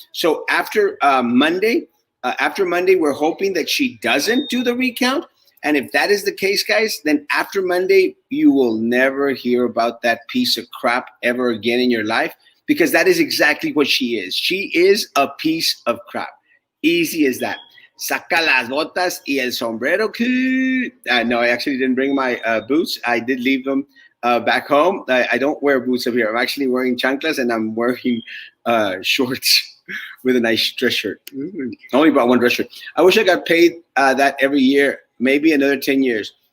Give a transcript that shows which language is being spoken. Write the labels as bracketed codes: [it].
[en] So after Monday, we're hoping that she doesn't do the recount. And if that is the case, guys, then after Monday, you will never hear about that piece of crap ever again in your life. because that is exactly what she is. She is a piece of crap. Easy as that. [es] Saca las botas y el sombrero. [en] No, I actually didn't bring my boots. I did leave them back home. I don't wear boots up here. I'm actually wearing chanclas and I'm wearing shorts with a nice dress shirt. I only bought one dress shirt. I wish I got paid that every year, maybe another 10 years.